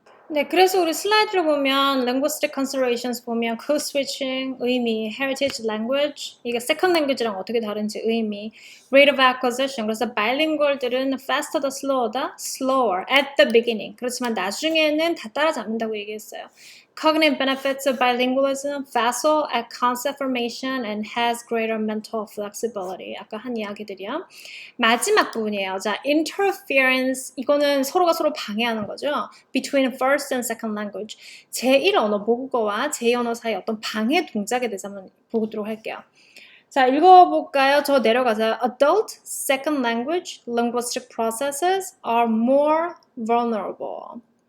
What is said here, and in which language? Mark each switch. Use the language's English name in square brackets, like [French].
[Korean] 네, 그래서 우리 슬라이드를 보면 linguistic considerations 보면 code switching 의미, heritage language 이게 second language랑 어떻게 다른지 의미, rate of acquisition 그래서 bilingual들은 faster 더 [English] slower at the beginning [Korean] 그렇지만 나중에는 다 따라잡는다고 얘기했어요. [English] Cognitive benefits of bilingualism, facile at concept formation and has greater mental flexibility. [Korean] 아까 한 이야기들이요. 마지막 부분이에요. 자, interference. 이거는 서로가 서로 방해하는 거죠. [English] Between first and second language. [Korean] 제1 언어, 모국어와 제2 언어 사이 어떤 방해 동작에 대해서 한번 보도록 할게요. 자, 읽어볼까요? 저 내려가세요. [English] Adult second language linguistic processes are more vulnerable.